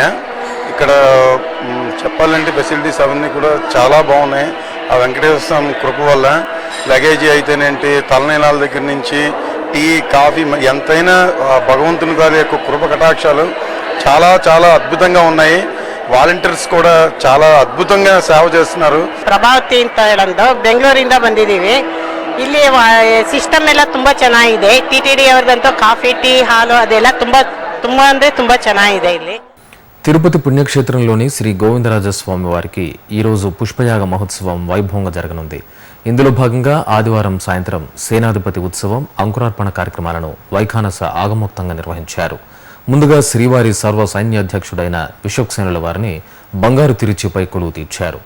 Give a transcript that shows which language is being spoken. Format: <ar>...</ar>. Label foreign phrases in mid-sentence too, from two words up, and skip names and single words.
<te>ఇక్కడ చెప్పాలంటే ఫెసిలిటీస్ అవన్నీ కూడా చాలా బాగున్నాయి. ఆ వెంకటేశ్వర స్వామి కృప వల్ల లగేజీ అయితేనేంటి, తలనీలాల దగ్గర నుంచి టీ, కాఫీ ఎంతైనా భగవంతుని గారి యొక్క కృప కటాక్షాలు చాలా చాలా అద్భుతంగా ఉన్నాయి. వాలంటీర్స్ కూడా చాలా అద్భుతంగా సేవ చేస్తున్నారు.</te> <kn>ಪ್ರಭಾವತಿ ಅಂತ ಹೇಳಂದು ಬೆಂಗಳೂರಿಂದ ಬಂದಿದ್ದೀವಿ. ಇಲ್ಲಿ ಸಿಸ್ಟಮ್ ಎಲ್ಲ ತುಂಬಾ ಚೆನ್ನಾಗಿದೆ. ಟಿಟಿಡಿ ಅವರದಂತೂ ಕಾಫಿ, ಟೀ, ಹಾಲು ಅದೆಲ್ಲ ತುಂಬಾ ಅಂದ್ರೆ ತುಂಬಾ ಚೆನ್ನಾಗಿದೆ. ಇಲ್ಲಿ</kn> <te>తిరుపతి పుణ్యక్షేత్రంలోని శ్రీ గోవిందరాజస్వామి వారికి ఈరోజు పుష్పయాగ మహోత్సవం వైభవంగా జరగనుంది. ఇందులో భాగంగా ఆదివారం సాయంత్రం సేనాధిపతి ఉత్సవం, అంకురార్పణ కార్యక్రమాలను వైఖానస ఆగమోక్తంగా నిర్వహించారు. ముందుగా శ్రీవారి సర్వ సైన్యాధ్యక్షుడైన విశ్వక్సేనుల వారిని బంగారు తిరుచిపై కొలువు తీర్చారు.</te>